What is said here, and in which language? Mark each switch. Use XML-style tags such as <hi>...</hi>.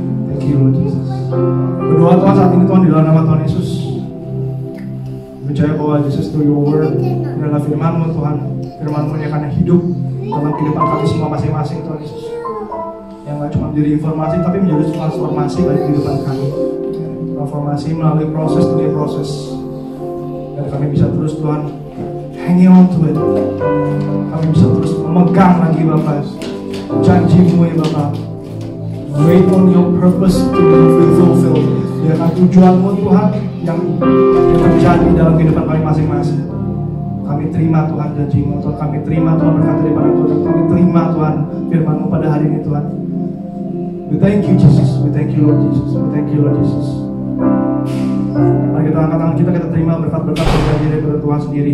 <en>Thank you Lord Jesus.</en> <id>Berdoa Tuhan saat ini Tuhan di dalam nama Tuhan Yesus. Percaya bahwa</id> <en>Jesus through Your word,</en> <id>ini adalah firman-Mu Tuhan. Firman-Mu yang akan hidup dalam kehidupan kami semua masing-masing Tuhan Yesus. Yang gak cuma menjadi informasi tapi menjadi transformasi bagi kehidupan kami. Transformasi melalui proses demi proses. Dan kami bisa terus Tuhan</id> <en>hanging on to it.</en> <id>Kami bisa terus memegang lagi Bapak janji-Mu ya Bapak.</id> <en>Wait on Your purpose to be fulfilled.</en> <id>Biarkan tujuan-Mu Tuhan yang terjadi dalam kehidupan kami masing-masing. Kami terima Tuhan janji-Mu Tuhan. Kami terima Tuhan berkat daripada Tuhan. Kami terima Tuhan firman-Mu pada hari ini Tuhan.</id> <en>We thank You Jesus. We thank You Lord Jesus. We thank You Lord Jesus.</en> <id>Mari kita angkat tangan kita terima berkat-berkat terjadi daripada Tuhan sendiri.</id>